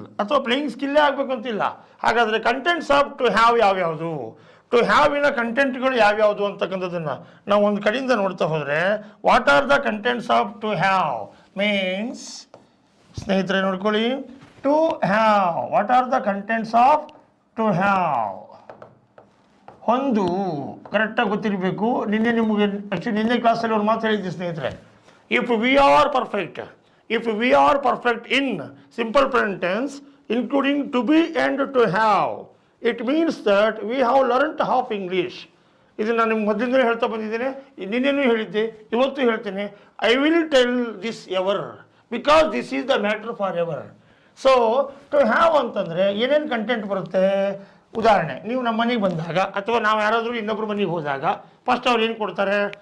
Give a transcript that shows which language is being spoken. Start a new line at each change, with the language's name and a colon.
Kannada: ಅಥವಾ ಪ್ಲೇಯಿಂಗ್ ಸ್ಕಿಲ್ಲೇ ಆಗಬೇಕು ಅಂತಿಲ್ಲ. ಹಾಗಾದರೆ ಕಂಟೆಂಟ್ಸ್ ಆಫ್ ಟು ಹ್ಯಾವ್ ಯಾವ್ಯಾವುದು, ಟು ಹ್ಯಾವಿನ ಕಂಟೆಂಟ್ಗಳು ಯಾವ್ಯಾವುದು ಅಂತಕ್ಕಂಥದ್ದನ್ನು ನಾವು ಒಂದು ಕಡೆಯಿಂದ ನೋಡ್ತಾ ಹೋದರೆ,
English: what are the contents of to have
Kannada: means, ಸ್ನೇಹಿತರೆ ನೋಡ್ಕೊಳ್ಳಿ, to have, what are the contents of to have. ಒಂದು ಕರೆಕ್ಟಾಗಿ ಗೊತ್ತಿರಬೇಕು. ನಿನ್ನೆ ನಿಮಗೆ ಆ್ಯಕ್ಚುಲಿ ನಿನ್ನೆ ಕ್ಲಾಸಲ್ಲಿ ಒಂದು ಮಾತು ಹೇಳಿದ್ದೆ ಸ್ನೇಹಿತರೆ,
English: If we are perfect, if we are perfect in simple present tense including to be and to have, it means that we have learnt half English.
Kannada: ಇದು ನಾನು ನಿಮ್ಗೆ ಮೊದಲಿಂದಲೇ ಹೇಳ್ತಾ ಬಂದಿದ್ದೇನೆ, ನಿನ್ನೆನೂ ಹೇಳಿದ್ದೆ, ಇವತ್ತು ಹೇಳ್ತೇನೆ.
English: I will tell this ever because this is the matter for ever.
Kannada: So to have ಅಂತಂದರೆ ಏನೇನು ಕಂಟೆಂಟ್ ಬರುತ್ತೆ? ಉದಾಹರಣೆ, ನೀವು ನಮ್ಮ ಮನೆಗೆ ಬಂದಾಗ ಅಥವಾ ನಾವು ಯಾರಾದರೂ ಇನ್ನೊಬ್ರು ಮನೆಗೆ ಹೋದಾಗ ಫಸ್ಟ್ ಅವ್ರು ಏನು ಕೊಡ್ತಾರೆ?